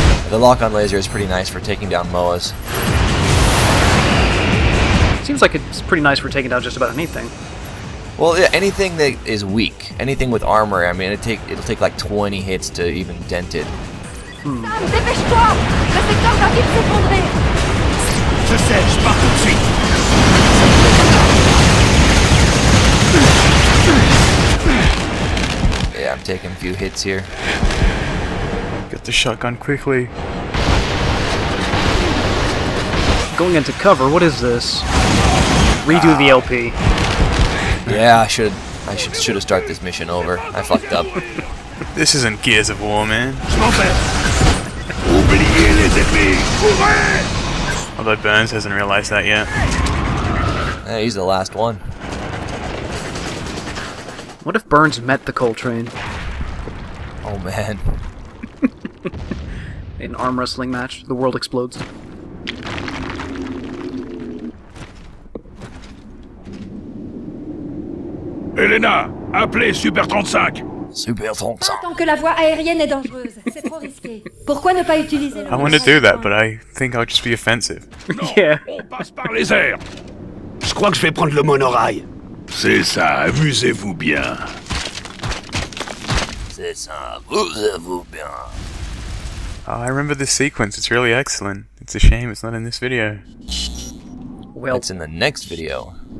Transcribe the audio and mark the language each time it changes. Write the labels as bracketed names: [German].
[English] The lock-on laser is pretty nice for taking down MOAs. Seems like it's pretty nice for taking down just about anything. Well, yeah, anything that is weak, anything with armor, I mean, it'll take like 20 hits to even dent it. [French] Sam, dépêche-toi! Le secteur va vite s'effondrer! Je sais, je pars tout de suite. [English] Yeah, I'm taking a few hits here. Get the shotgun quickly. Going into cover, what is this? Redo the LP. Yeah, I should have started this mission over. I fucked up. This isn't Gears of War, man. [French] Oubliez les ennemis. Courez! [English] Although Burns hasn't realized that yet. Yeah, he's the last one. What if Burns met the Coltrane? Oh man. In an arm wrestling match, the world explodes. [French] Elena, appelez Super 35. Super 35. Tant que la voie aérienne est dangereuse, c'est trop risqué. Pourquoi ne pas utiliser le... [English] I want to do that, but I think I'll just be offensive. Yeah. [French] On passe par les airs. Je crois que je vais prendre le monorail. C'est ça, amusez-vous bien. C'est ça, vous bien. [English] Oh, I remember this sequence, it's really excellent. It's a shame it's not in this video. Well, It's in the next video.